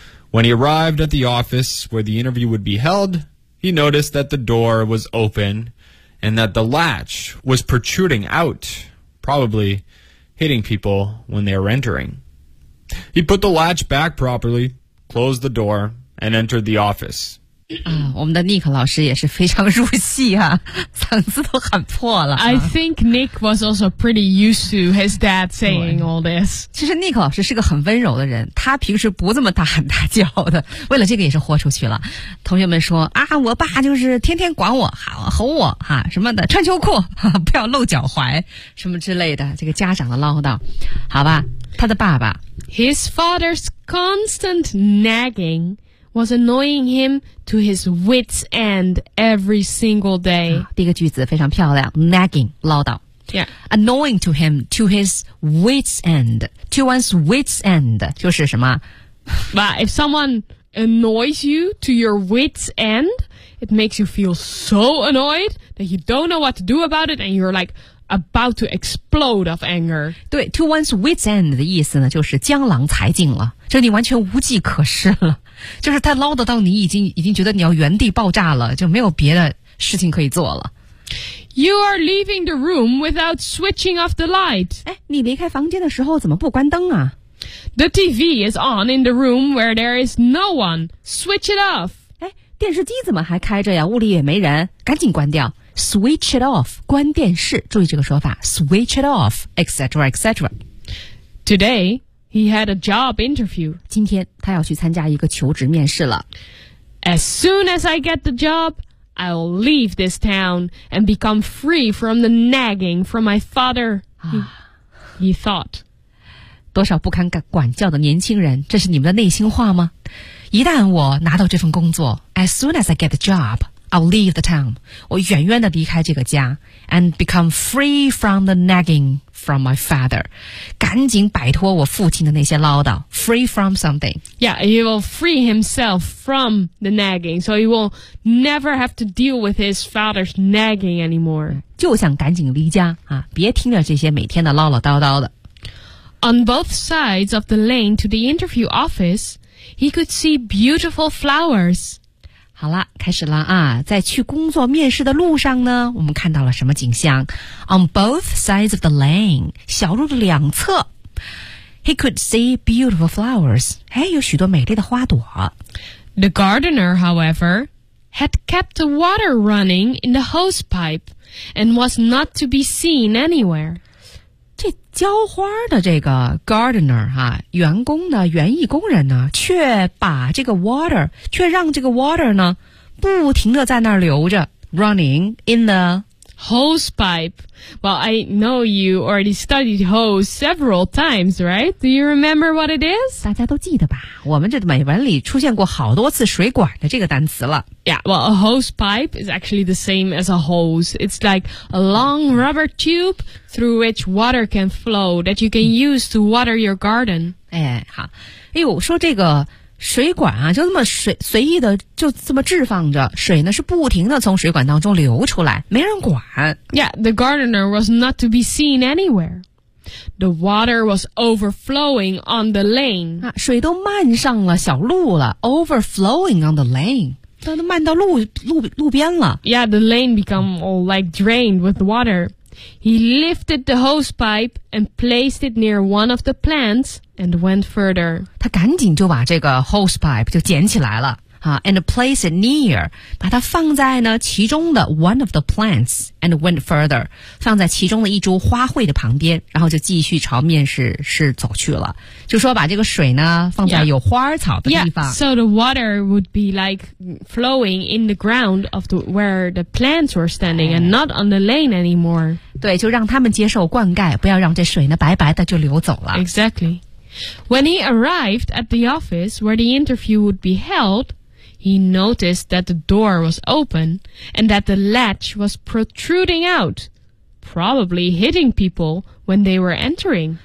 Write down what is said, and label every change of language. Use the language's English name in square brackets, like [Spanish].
[English] When he arrived at the office where the interview would be held, he noticed that the door was open and that the latch was protruding out, probably hitting people when they were entering. He put the latch back properly, closed the door, and entered the office. [Chinese] 我们的 Nick 老师也是非常入戏啊，嗓子都喊破了、啊、 [English] I think Nick was also pretty used to his dad saying all this. [Chinese] 其实 Nick 老师是个很温柔的人，他平时不这么大喊大叫的，为了这个也是豁出去了。同学们说啊，我爸就是天天管我喊吼我哈、啊、什么的，穿秋裤、啊、不要露脚踝什么之类的，这个家长的唠叨。好吧，他的爸爸 [English] His father's constant naggingwas annoying him to his wit's end every single day.、 [Chinese] 啊、第一个句子非常漂亮 ,nagging, 唠叨。 [English] Yeah. Annoying to him to his wit's end. To one's wit's end, [Chinese] 就是什么 [English] But if someone annoys you to your wit's end, it makes you feel so annoyed that you don't know what to do about it and you're like, about to explode of anger. [Chinese] 对 [English] to one's wit's end [Chinese] 的意思呢，就是江郎才尽了，就你完全无计可施了，就是他唠叨到你已经觉得你要原地爆炸了，就没有别的事情可以做了。 [English] You are leaving the room without switching off the light. [Chinese] 哎，你离开房间的时候怎么不关灯啊？ [English] The TV is on in the room where there is no one. Switch it off. [Chinese] 哎，电视机怎么还开着呀？屋里也没人，赶紧关掉。 [English] Switch it off. [Chinese] 关电视，注意这个说法。 [English] Switch it off, etc., etc. Today, he had a job interview. [Chinese] 今天他要去参加一个求职面试了。 [English] As soon as I get the job, I'll leave this town and become free from the nagging from my father. He thought. [Chinese] 多少不堪管教的年轻人，这是你们的内心话吗？一旦我拿到这份工作 [English] ，as soon as I get the job, I'll leave the town. [Chinese] 我远远的离开这个家 [English] ，and become free from the nagging from my father. [Chinese] 赶紧摆脱我父亲的那些唠叨 ， [English] free from something. Yeah, he will free himself from the nagging, so he will never have to deal with his father's nagging anymore. [Chinese] 就想赶紧离家啊，别听着这些每天的唠唠叨叨的。 [English] On both sides of the lane to the interview office, he could see beautiful flowers. [Chinese] 好了，开始了啊！在去工作面试的路上呢，我们看到了什么景象 ？ [English] On both sides of the lane, [Chinese] 小路的两侧 ， [English] he could see beautiful flowers. [Chinese] 哎，有许多美丽的花朵。 [English] The gardener, however, had kept the water running in the hose pipe and was not to be seen anywhere. [Chinese] 这浇花的这个 gardener 哈、啊，员工呢，园艺工人呢，却让这个 water 呢，不停的在那儿流着 ， [English] running in the hose pipe. Well, I know you already studied hose several times, right? Do you remember what it is? [Chinese] 大家都记得吧？我们这美文里出现过好多次水管的这个单词了。 [English] Yeah, well, a hose pipe is actually the same as a hose. It's like a long rubber tube. Through which water can flow that you can use to water your garden. [Chinese] 哎，好，哎呦，说这个水管啊，就这么随意的就这么置放着，水呢是不停的从水管当中流出来，没人管。 [English] Yeah, the gardener was not to be seen anywhere. The water was overflowing on the lane. [Chinese] 啊，水都漫上了小路了 ， [English] overflowing on the lane. [Chinese] 都漫到路边了。 [English] Yeah, the lane become all like drained with water. He lifted the hose pipe and placed it near one of the plants and went further. [Chinese] 他赶紧就把这个 hose pipe 就捡起来了、啊、 [English] and placed it near, [Chinese] 把它放在呢其中的 [English] one of the plants and went further, [Chinese] 放在其中的一株花卉的旁边，然后就继续朝面试走去了。就说把这个水呢放在有花草的地方。 [English] Yeah, so the water would be like flowing in the ground of the, where the plants were standing and not on the lane anymore. [Chinese] 对，就让他们接受灌溉，不要让这水呢白白的就流走了。 [English] Exactly. When he arrived at the office where the interview would be held, he noticed that the door was open and that the latch was protruding out, probably hitting people when they were entering.